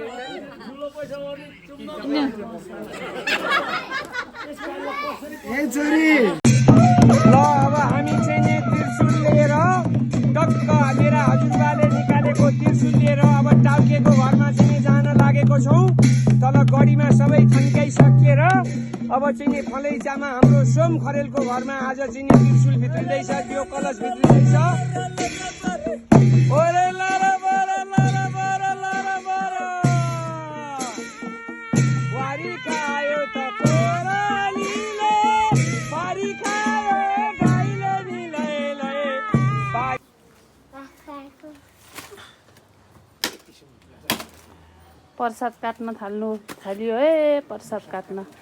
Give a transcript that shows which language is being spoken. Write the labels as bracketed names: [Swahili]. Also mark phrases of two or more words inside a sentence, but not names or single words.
[Nepali] ल अब हामी चाहिँ नि त्रिशुल लिएर टक्क मेरा हजुरबाले निकालेको त्रिशुल लिएर अब टाउकेको घरमा चाहिँ जान लागेको छौँ। तल गढीमा सबै थन्काइसकिएर अब चाहिँ नि फलैचामा हाम्रो सोम खरेलको घरमा आज चाहिँ नि त्रिशुल भित्रिँदैछ, त्यो कलश भित्रिँदैछ। ओरे लर बर लर बर लर बर वारी खायो त कोरालीले वारी खायो गाईले निलै प्रसाद काट्न थाल्यो है प्रसाद काट्न।